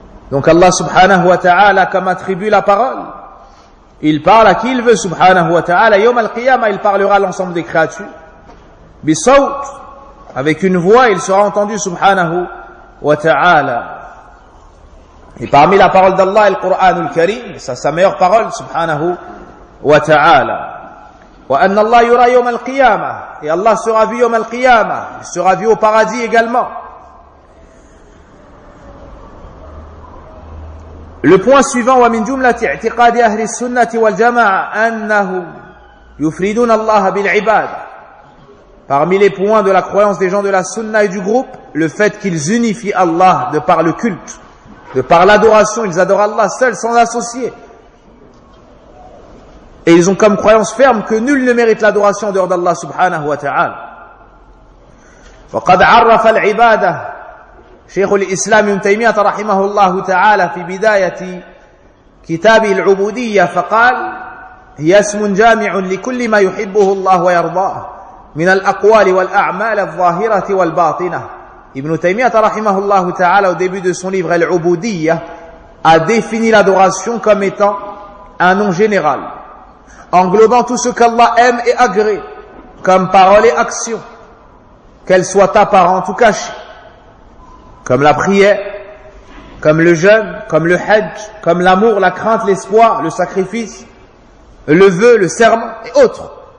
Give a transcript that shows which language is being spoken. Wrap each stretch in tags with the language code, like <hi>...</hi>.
<fr>Donc Allah subhanahu wa ta'ala comme attribue la parole, il parle à qui il veut subhanahu wa ta'ala, yom al-qiyama, il parlera à l'ensemble des créatures, bisawt, avec une voix, il sera entendu subhanahu wa ta'ala. Et parmi la parole d'Allah, le Qur'an al-Karim, c'est sa meilleure parole subhanahu wa ta'ala.</fr> <ar>Wa anna Allah yura yom al-qiyama,</ar> <fr>et Allah sera vu yom al-qiyama, il sera vu au paradis également. Le point suivant,</fr> <ar>وَمِنْ جُمْلَةِ اعْتِقَادِ أَهْلِ السُّنَّةِ وَالْجَمَعَةِ أَنَّهُمْ يُفْرِدُونَ اللَّهَ بِالْعِبَادِ.</ar> <fr>Parmi les points de la croyance des gens de la sunna et du groupe, le fait qu'ils unifient Allah de par le culte, de par l'adoration, ils adorent Allah seul, sans associé. Et ils ont comme croyance ferme que nul ne mérite l'adoration en dehors d'Allah subhanahu wa ta'ala.</fr> <ar>وَقَدْ عَرَّفَ الْعِبَادَةِ شيخ الإسلام ابن تيمية رحمه الله تعالى في بداية كتابه العبودية فقال هي اسم جامع لكل ما يحبه الله ويرضاه من الأقوال والأعمال الظاهرة والباطنة. ابن تيمية رحمه الله تعالى</ar> <fr>au début de son livre</fr> <ar>العبودية</ar> <fr>a défini l'adoration comme étant un nom général, englobant tout ce qu'Allah aime et agrée, comme parole et action, qu'elle soit apparente ou cachée, comme la prière, comme le jeûne, comme le hajj, comme l'amour, la crainte, l'espoir, le sacrifice, le vœu, le serment et autres.</fr>